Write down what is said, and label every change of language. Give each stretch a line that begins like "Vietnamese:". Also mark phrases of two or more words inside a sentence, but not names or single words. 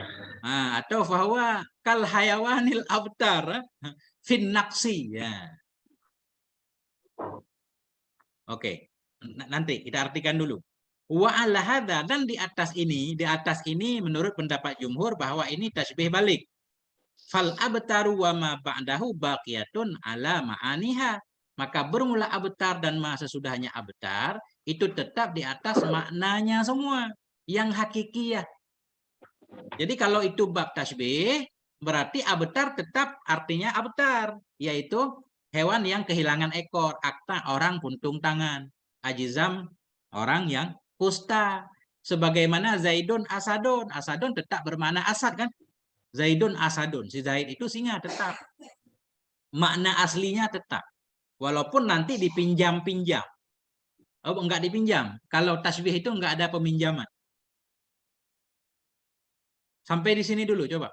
Indonesian: atau bahwa
Arabic: كالحيوان الأبتر في النقص ya.
Indonesian: Oke. Nanti kita artikan dulu.
Arabic: وعلى هذا,
Indonesian: dan di atas ini menurut pendapat jumhur bahwa ini tasbih balik.
Arabic: فالأبتر وما بعده باقية على معانيها.
Indonesian: Maka bermula abtar dan ma sesudahnya abtar itu tetap di atas maknanya semua yang hakikiyah. Jadi kalau itu bab tasbih, berarti abtar tetap artinya abtar, yaitu hewan yang kehilangan ekor, akta orang puntung tangan, ajizam orang yang kusta. Sebagaimana
Arabic: زيد أسد,
Indonesian: asadun tetap bermakna asad kan?
Arabic: زيد أسد,
Indonesian: si Zaid itu singa tetap. Makna aslinya tetap. Walaupun nanti dipinjam-pinjam. Oh, enggak dipinjam. Kalau tasbih itu enggak ada peminjaman. Sampai di sini dulu coba.